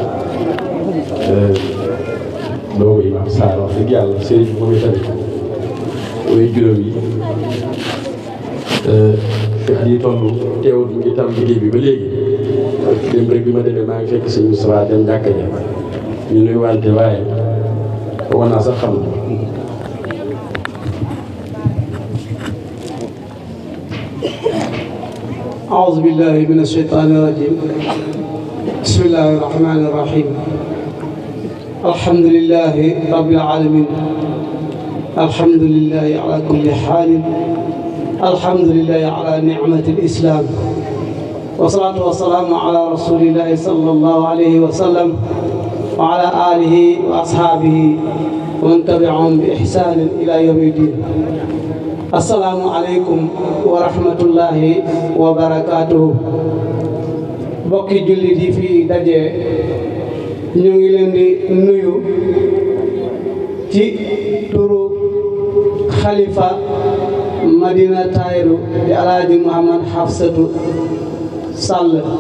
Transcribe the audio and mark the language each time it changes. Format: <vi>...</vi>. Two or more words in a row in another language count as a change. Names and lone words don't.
<wo>doomu Imam Sarr wax dëgg yàlla sëriñ bi moom itam mooy juróom yi fi at yi toll teewul ñu ngi tam liggéey bi ba léegi démb rek bi ma demee maa ngi fekk sëñ Moustapha dem jàkka ja ñu nuy wante waaye war naa sax xam</wo> <ar>أعوذ بالله من الشيطان الرجيم بسم الله الرحمن الرحيم الحمد لله رب العالمين الحمد لله على كل حال الحمد لله على نعمة الإسلام والصلاة والسلام على رسول الله صلى الله عليه وسلم وعلى آله وأصحابه ومن تبعهم بإحسان إلى يوم الدين السلام عليكم ورحمة الله وبركاته</ar> <wo>bokki jullit yi fi daje ñu ngi leen di nuyu ci turu xalifa Madina Taïru di Alaaji Mouhamad Hafsatu Sall</wo>